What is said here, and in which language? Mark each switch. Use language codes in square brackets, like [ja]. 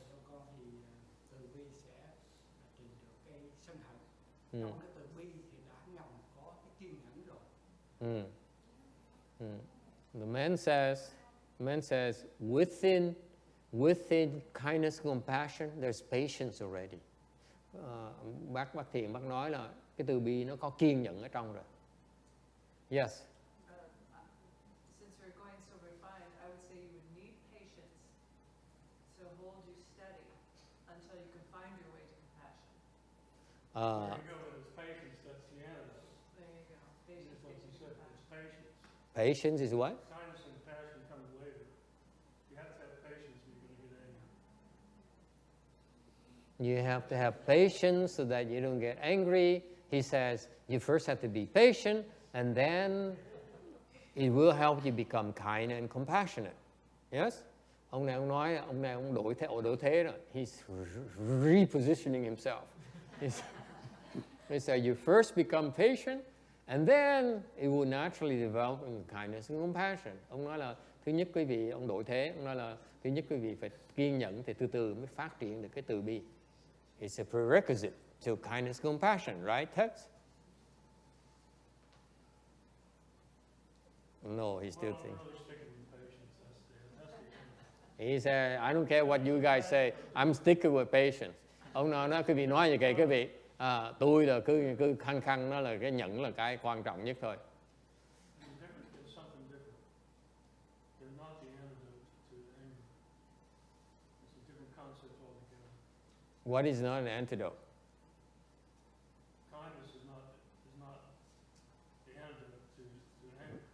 [vi] Con thì từ bi sẽ tìm được cái sân hận. Trong cái từ bi thì đã ngầm có cái kiên nhẫn rồi. [en] The man says within kindness and compassion there's patience already. [vi] Bác Thiện bác nói là cái từ bi nó có kiên nhẫn ở trong rồi. [en] Yes. Since we're going so refined, I would say you would need patience to hold you steady until you can find your way to compassion. There you go, but it's patience, that's the antidote. There you go. Just like you said, it's patience. Patience is what? Kindness and compassion comes later. You have to have patience when you're going to get angry. You have to have patience so that you don't get angry. He says you first have to be patient, and then it will help you become kind and compassionate. Yes? [vi] Ông đổi thế rồi. [en] He's repositioning himself. He said you first become patient, and then it will naturally develop in kindness and compassion. [vi] Ông nói là thứ nhất quý vị, ông đổi thế, ông nói là thứ nhất quý vị phải kiên nhẫn thì từ từ mới phát triển được cái từ bi. [en] It's a prerequisite to kindness and compassion, right, Tex? No, he still thinks. I'm really sticking with patience. That's the He said, I don't care what you guys say, I'm sticking with patience. [vi] Ông nói quý vị nói như vậy, quý vị, tôi là cứ khăng nó là cái nhẫn là cái quan trọng nhất thôi. [en] It's something different. They're not the antidote to anger. It's a different concept altogether. What is not an antidote? Kindness is not the antidote to anger.